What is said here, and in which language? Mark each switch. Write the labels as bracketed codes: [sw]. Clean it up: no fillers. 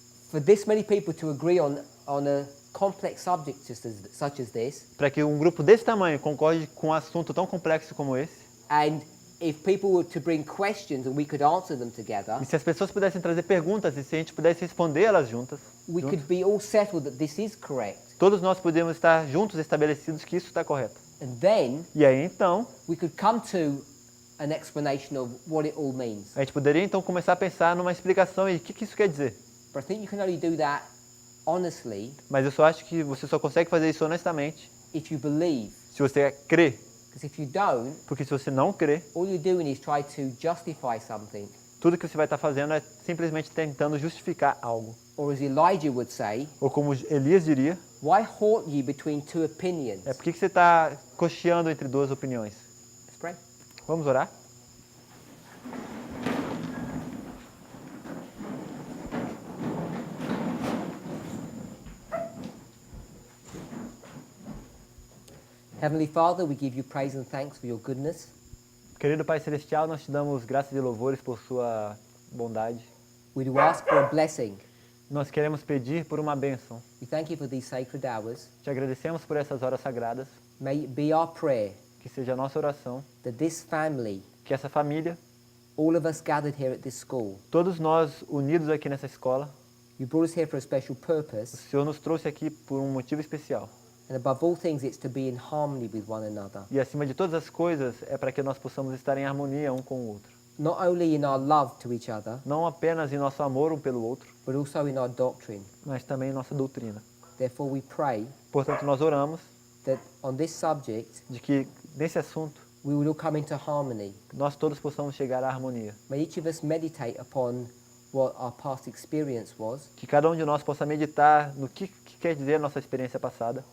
[en] for this many people to agree on a complex subject such as this, [pt] para que um grupo desse tamanho concorde com um assunto tão complexo como esse, [en] and if people were to bring questions and we could answer them together, [pt] e se as pessoas pudessem trazer perguntas e se a gente pudesse responder elas juntas, [en] we could be all settled that this is correct. [pt] todos nós podemos estar juntos estabelecidos que isso está correto. [en] And then [pt] E aí então, [en] we could come to an explanation of what it all means. [pt] a gente poderia então começar a pensar numa explicação e o que isso quer dizer. [en] But I think you can only do that honestly [pt] Mas eu só acho que você só consegue fazer isso honestamente [en] if you believe. [pt] se você crê. [en] Because if you don't, [pt] Porque se você não crê, [en] all you're doing is try to justify something. [pt] tudo que você vai estar fazendo é simplesmente tentando justificar algo. [en] Or as Elijah would say, [pt] Ou como Elias diria, [en] why halt ye between two opinions? [pt] por que você está cocheando entre duas opiniões? [en] Let's pray. [pt] Vamos orar? [en] Heavenly Father, we give you praise and thanks for your goodness. [pt] Querido Pai Celestial, nós te damos graças e louvores por sua bondade. [en] We do ask for a blessing. [pt] Nós queremos pedir por uma bênção. [en] We thank you for these sacred hours. [pt] Te agradecemos por essas horas sagradas. [en] May it be our prayer [pt] Que seja a nossa oração. [en] that this family, [pt] Que essa família, [en] all of us gathered here at this school, [pt] todos nós unidos aqui nessa escola, [en] you brought us here for a special [pt] o [en] purpose. [pt] Senhor nos trouxe aqui por um motivo especial. [en] And above all things, it's to be in harmony with one another. [pt] E acima de todas as coisas, é para que nós possamos estar em harmonia um com o outro. [en] Not only in our love to each other, [pt] Não apenas em nosso amor um pelo outro, [en] but also in our doctrine. [pt] mas também em nossa doutrina. [en] Therefore, we pray [pt] Portanto, nós oramos [en] that on this subject, [pt] de que, nesse assunto, [en] we will all come into harmony. [pt] nós todos possamos chegar à harmonia. [en] May each of us meditate upon what our past experience was [pt] Que cada um de nós possa meditar no que quer dizer a nossa experiência passada